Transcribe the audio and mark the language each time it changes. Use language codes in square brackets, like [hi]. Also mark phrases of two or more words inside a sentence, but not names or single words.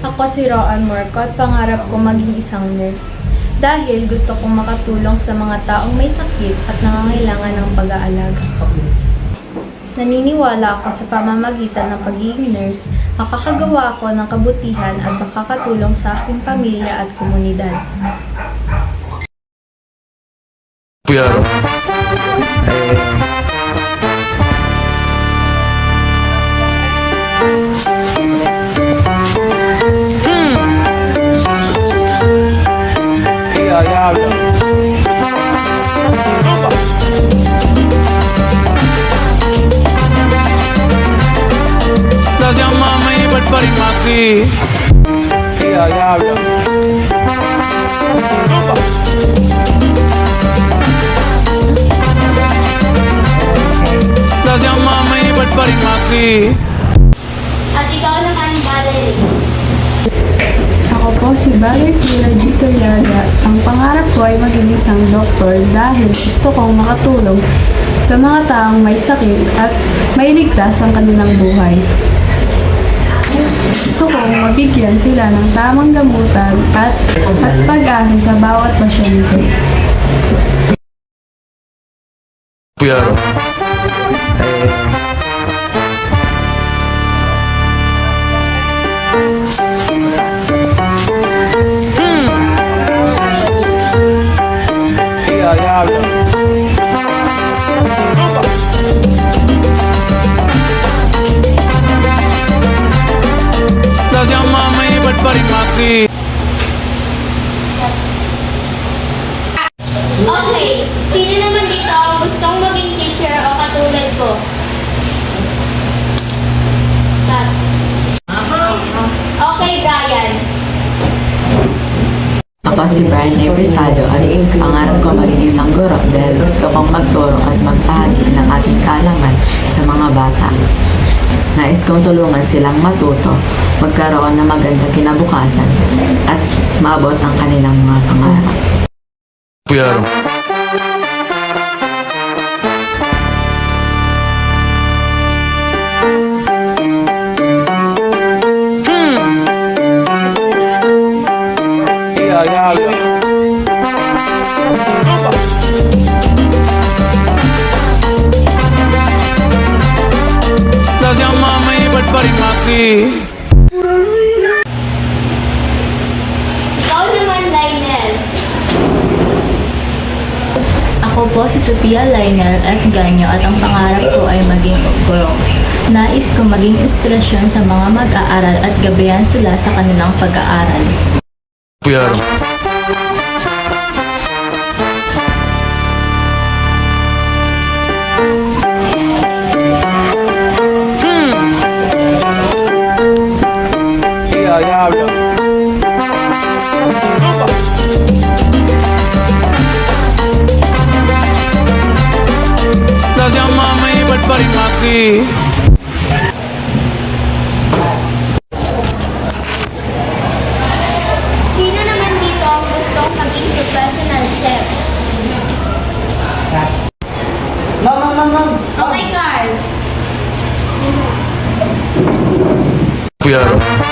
[tl] si Roan Morco at pangarap ko maging isang nurse. Dahil gusto kong makatulong sa mga taong may sakit at nangangailangan ng pag-aalaga. Naniniwala ako sa pamamagitan ng pagiging nurse, makakagawa ako ng kabutihan at makakatulong sa aking pamilya at komunidad. Puyaro. [es] Ya diablo. Gracias mami por parirme aquí. Ya diablo. Gracias mami por parirme aquí. [tl] At ikaw naman, Valerie. Ako po si Valerie G. Toriaga. Ang pangarap ko ay maging isang doktor dahil gusto kong makatulong sa mga taong may sakit at mailigtas ang kanilang buhay. Gusto kong mabigyan sila ng tamang gamutan at pag-asa sa bawat pasyente. Puyaro. [es] Ya diablo. Gracias mami por parirme aquí. [tl] Okay, sino naman dito ang gustong maging teacher o katulad ko? Kat. Okay, Brian. Ako si Brian A. Brisado at pangarap ko maging isang guro dahil gusto kong magturo at magpahagi ng aking kaalaman sa mga bata. Nais kong tulungan silang matuto, magkaroon ng magandang kinabukasan at maabot ang kanilang mga pangarap. Puyaro. [es] Ya diablo. Gracias mami por parirme aquí. [tl] Ikaw naman, Lionel. Ako po si Sophia Lionel F. Ganyo at ang pangarap ko ay maging guro. Nais ko maging inspirasyon sa mga mag-aaral at gabayan sila sa kanilang pag-aaral. Puyaro. [es] Ya diablo. Gracias mami por parirme aquí. [tl] Sino naman dito ang gustong maging [en] professional chef? [tl] Okay, Carl. Puyaro.